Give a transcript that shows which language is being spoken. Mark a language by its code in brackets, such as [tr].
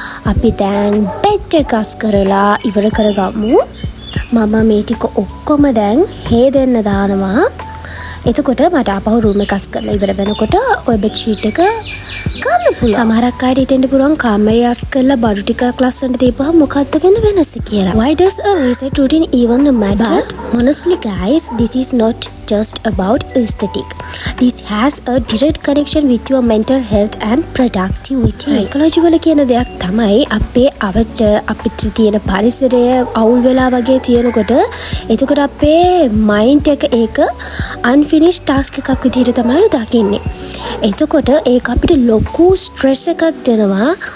[si] අපි දැන් බෙඩ් එක අස් කරලා ඉවර කරගමු. මම මේ ටික ඔක්කොම දැන් හේදෙන්න දානවා. එතකොට මට අපහු රූම් එක අස් කරලා ඉවර වෙනකොට ඔය බෙඩ් ෂීට් එක ගන්න පුළුවන්. සමහරක් අයට හිතෙන්න පුළුවන් කාමරය අස් කරලා බඩු ටිකක් ලස්සනට තියපුවම මොකද්ද වෙන වෙනස කියලා. [en] Why does a reset routine even matter? But honestly guys, this is not just about aesthetic. This has a direct connection with your mental health and productivity. [si] Psychology වල කියන දෙයක් තමයි අපේ අවට අපිට තියෙන පරිසරය අවුල් වෙලා වගේ තියෙනකොට එතකොට අපේ මයින්ඩ් එක ඒක unfinished task එකක් විදිහට තමයි දකින්නේ. එතකොට ඒක අපිට ලොකු ස්ට්‍රෙස් එකක් දෙනවා.